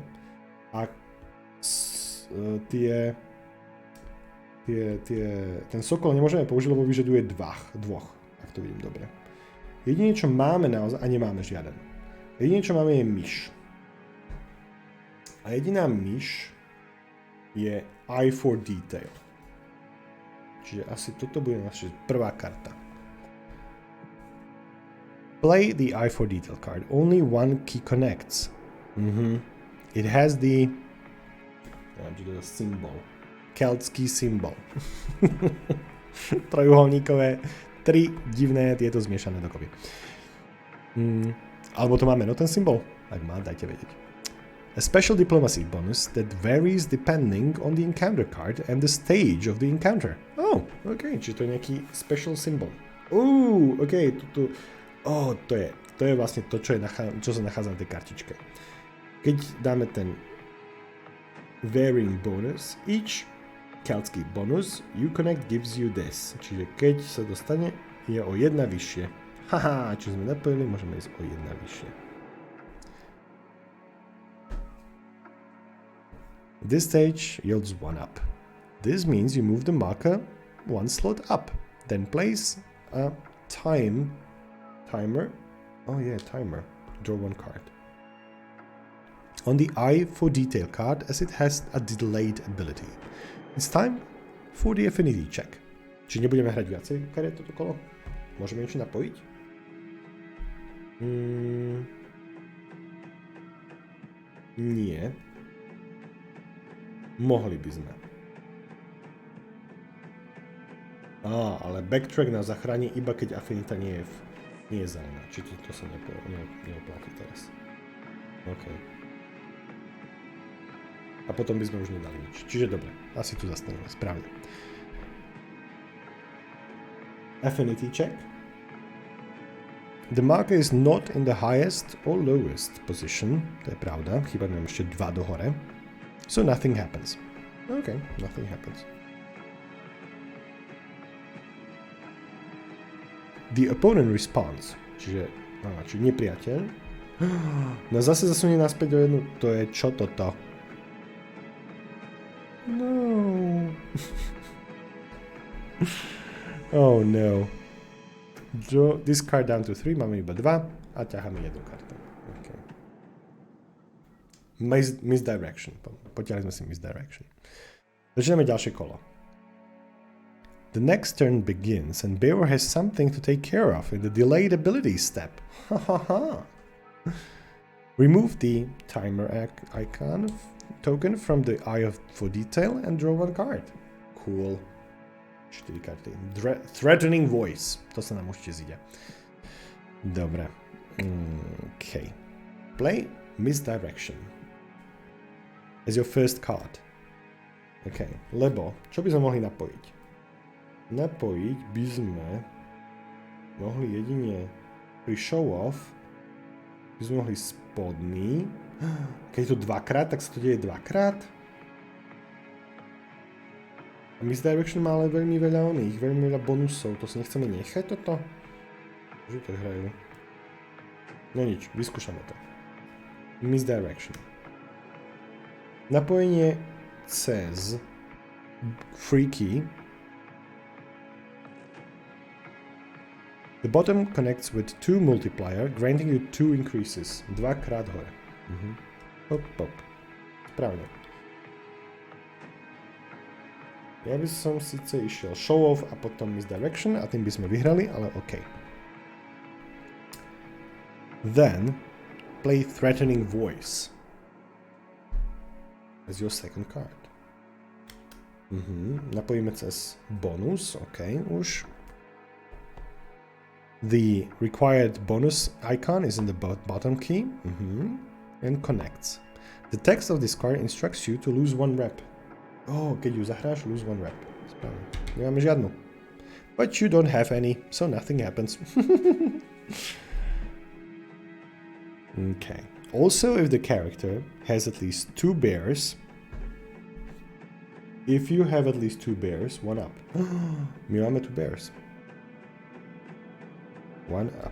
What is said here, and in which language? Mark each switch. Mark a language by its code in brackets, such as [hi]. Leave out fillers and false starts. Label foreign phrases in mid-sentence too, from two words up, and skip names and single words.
[sk] A ten sokol nemôžeme použiť, lebo vyžaduje dvoch, ak to vidím dobre. Jedine, čo máme naozaj, a nemáme žiaden. Jedine, čo máme, je myš. A jediná myš je [en] eye for detail. [sk] Čiže asi toto bude naša prvá karta. [en] Play the eye for detail card. Only one key connects. It has the symbol. [sk] Keltský symbol. Trojuholníkové, 3 divné, tieto zmiešané dokopy. Alebo to má meno ten symbol? Ak má, dajte vedieť. [en] A special diplomacy bonus that varies depending on the encounter card and the stage of the encounter. [sk] Okay, čiže to je nejaký [en] special symbol. [sk] Okay, to je vlastne to, čo sa nachádza na tej kartičke. Keď dáme ten [en] varying bonus, [sk] each keltský [en] bonus you connect gives you this. [sk] Čiže keď sa dostane, je o 1 vyššie. Haha, či sme napojili, môžeme ísť o 1 vyššie. [en] This stage yields 1 up. This means you move the marker 1 slot up. Then place a timer. Oh yeah, timer. Draw 1 card. On the eye for detail card as it has a delayed ability. It's time for the affinity check. [sk] Či nebudeme hrať viacej kariet toto kolo? Môžeme niečo napojiť? Nie. Mohli by sme. Ale backtrack nás zachráni iba keď afinita nie je zelená. Či to sa neoplatí teraz. OK. A potom by sme už nedali nič. Čiže dobre, asi tu zastaneme. Správne. [en] Affinity check. The marker is not in the highest or lowest position. [sk] To je pravda. Chýba nám ešte 2 dohore. [en] So nothing happens. OK, nothing happens. The opponent responds. [sk] Čiže nepriateľ. No zase zasunie naspäť o 1. To je čo toto? No. [en] Oh no. Draw this card down to 3. [sk] Máme iba 2 a ťaháme 1 kartu. Okay. Misdirection. Potiahli sme si misdirection. Začíname ďalšie kolo. [en] The next turn begins and Bear has something to take care of in the delayed ability step. Remove the timer icon token from the eye for detail and draw 1 card. [sk] Cool. 4 karty. [en] Threatening voice. [sk] To sa nám určite zíde. Dobre. OK. [en] Play misdirection as your first card. OK. [sk] Lebo, čo by sme mohli napojiť? Napojiť by sme mohli jedine pri [en] show off [sk] by sme mohli spodný. Keď je to 2-krát, tak sa to deje 2-krát. A misdirection má ale veľmi veľa veľmi veľa bonusov. To si nechceme nechať toto? Že to hrajú. No nič, vyskúšame to. Misdirection. Napojenie cez [en] free key. The bottom connects with 2 multiplier, granting you 2 increases. [sk] 2-krát hore. Hop, hop. Správne. Ja by som síce išiel [en] show off [sk] a potom misdirection a tým by sme vyhrali, ale OK. [en] Then, play threatening voice as your second card. [sk] Napojíme cez bonus, OK, už. [en] The required bonus icon is in the bottom key and connects. The text of this card instructs you to lose 1 rep. [sk] Keď ju zahráš, [en] lose 1 rep. [sk] Správne. Nemáme žiadnu. [en] But you don't have any, so nothing happens. Okay. Also, if the character has at least 2 bears, if you have at least 2 bears, 1 up. [sk] My máme 2 bears. [en] 1 up.